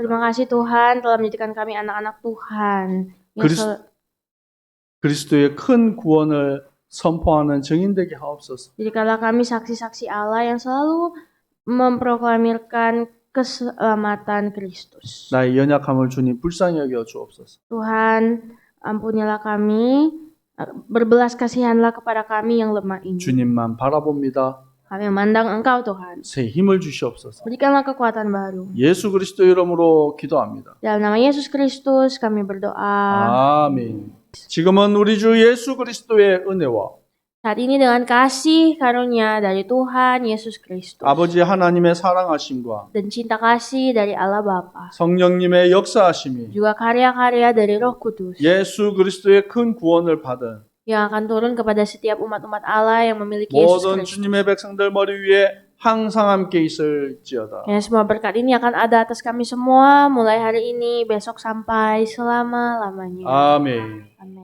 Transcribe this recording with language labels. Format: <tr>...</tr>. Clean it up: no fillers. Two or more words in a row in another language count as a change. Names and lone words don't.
<id>Terima kasih Tuhan telah menjadikan kami anak-anak Tuhan.</id> <ko>그리스도의 큰 구원을 선포하는 증인되게 하옵소서.</ko> <id>Jadikanlah kami saksi-saksi Allah yang selalu memproklamirkan keselamatan Kristus.</id> <ko>나의 연약함을 주님 불쌍히 여겨 주옵소서.</ko> <id>Tuhan, ampunilah kami, berbelas kasihanlah kepada kami yang lemah ini.</id> <ko>주님만 바라봅니다.</ko> <id>Kami memandang Engkau Tuhan.</id> <ko>새 힘을 주시옵소서.</ko> <id>Berikanlah kekuatan baru.</id> <ko>예수 그리스도 이름으로 기도합니다.</ko> <id>Dalam nama Yesus Kristus kami berdoa.</id> <ko>아멘. 지금은 우리 주 예수 그리스도의 은혜와</ko> <id>Saat ini dengan kasih karunia dari Tuhan Yesus Kristus</id> <ko>아버지 하나님의 사랑하심과</ko> <id>dan cinta kasih dari Allah Bapa,</id> <ko>성령님의 역사하심이</ko> <id>juga karya-karya dari Roh Kudus</id> <ko>예수 그리스도의 큰 구원을 받은</ko> <id>yang akan turun kepada setiap umat-umat Allah yang memiliki Yesus</id> <ko>모든</ko> <id>Kristus.</id> <ko>주님의 백성들 머리 위에 항상 함께 있을지어다.</ko> <id>Ya, semua berkat ini akan ada atas kami semua mulai hari ini, besok sampai selama-lamanya.</id> <ko>아멘.</ko> <id>Amin.</id>